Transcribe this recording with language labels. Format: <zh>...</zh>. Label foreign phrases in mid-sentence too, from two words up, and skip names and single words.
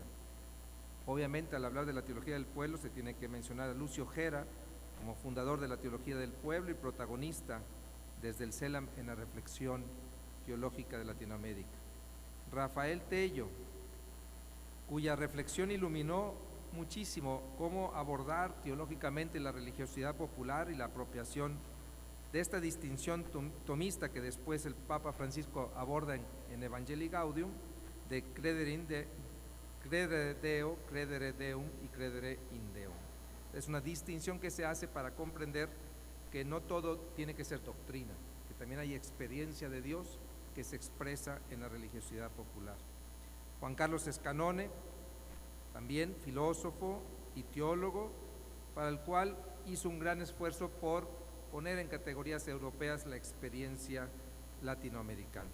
<es>Obviamente, al hablar de la teología del pueblo se tiene que mencionar a Lucio Gera como fundador de la teología del pueblo y protagonista desde el CELAM en la reflexión teológica de Latinoamérica. Rafael Tello, cuya reflexión iluminó muchísimo cómo abordar teológicamente la religiosidad popular y la apropiación de esta distinción tomista que después el Papa Francisco aborda en Evangelii Gaudium, de</es> <la>credere Deo, credere Deum</la> <es>y</es> <la>credere in Deum.</la> <es>Es una distinción que se hace para comprender que no todo tiene que ser doctrina, que también hay experiencia de Dios que se expresa en la religiosidad popular. Juan Carlos Escanone, también filósofo y teólogo, para el cual hizo un gran esfuerzo por poner en categorías europeas la experiencia latinoamericana.</es>